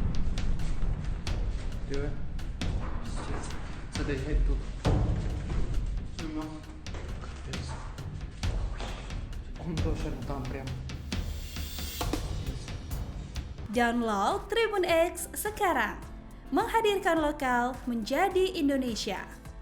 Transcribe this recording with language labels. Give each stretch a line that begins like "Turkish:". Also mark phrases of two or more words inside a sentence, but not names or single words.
Ukrainian: Диви. Пиздец. Це десь геть тут. Ну, капець.
Russian: Он тоже там прям.
Indonesian: Download Tribun X sekarang, menghadirkan lokal menjadi Indonesia.